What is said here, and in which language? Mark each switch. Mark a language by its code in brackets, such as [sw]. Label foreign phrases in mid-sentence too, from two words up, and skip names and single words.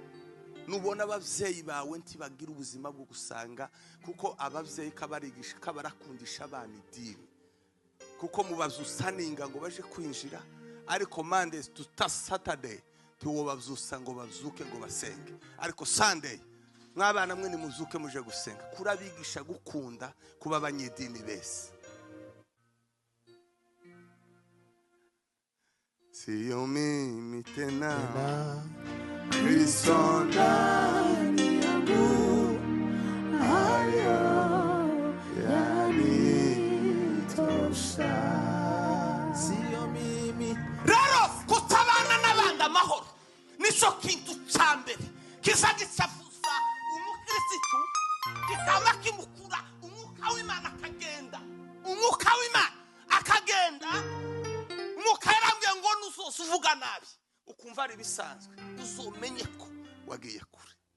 [rn] Nubona abavyeyi bawe ntibagira ubuzima bwo gusanga, kuko abavyeyi kabarigisha kabarakundisha abana idini, kuko mubazusaninga ngo baje kwinjira, ariko [en] Monday to Saturday [rn] tiwo bazusa ngo bazuke ngo basenge, ariko Sunday mwabana mwe nimuzuke muje gusenga. Kurabigisha gukunda kuba abanyedini bese. [sw] Siyo mimi tena Kristo ndani yangu, hayo yanitosha. Siyo mimi. [rn] Rero kutabana n'abandi amahoro nico kintu cyambere kizagisafuza umukristo, kikaba kimukura umwuka w'Imana akagenda, umwuka w'Imana akagenda. Mukarambye ngo nusoza uvuga nabi ukumva ari bisanzwe, uzomenye ko wagiye kure.